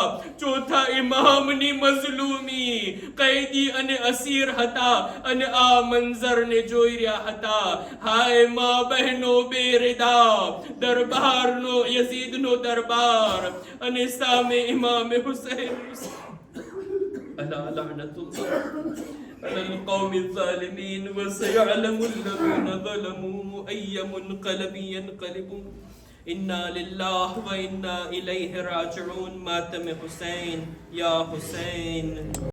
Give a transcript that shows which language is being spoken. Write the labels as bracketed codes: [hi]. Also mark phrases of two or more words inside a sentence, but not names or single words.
[gu] ચોથા ઇમામની મઝલૂમી, કૈદી અને અસીર હતા અને આ મંઝરને જોઈ રહ્યા હતા. હાય મા બહેનો બેરદા, દરબારનો, યઝીદનો દરબાર અને સામે ઇમામ હુસૈન. [ar] ألا لعنة الله على القوم الظالمين وسيعلم الذين ظلموا أي منقلب ينقلبون. إنا لله وإنا إليه راجعون. ماتم حسين يا حسين.